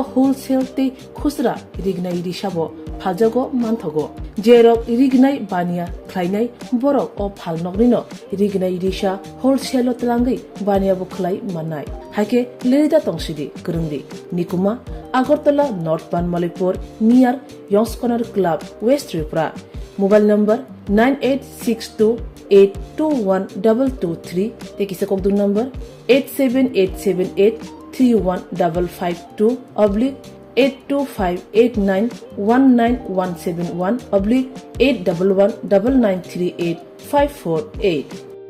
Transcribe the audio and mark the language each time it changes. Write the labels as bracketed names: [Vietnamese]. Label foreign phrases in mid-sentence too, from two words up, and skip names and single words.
[Kok Borok] होलसेल ते खुसरा रिगनाय रिशाबो फालजागो मानथगो जेरक रिगनाय बानिया ख्लाइनाय बरक अ फाल नकनिनो रिगनाय रिशा होलसेल तलांगै बानियाबो ख्लाइ माननाय हाइके लिरिदा तंसिदि करंदि निकुमा आगरतला नॉर्थ बानमालीपुर नियर यंग्स कॉर्नर क्लब वेस्ट त्रिपुरा [English] mobile number [Kok Borok] 9862821223 तेकिसे कोकदुं नंबर 87878315552 /82589191171 /8119938 548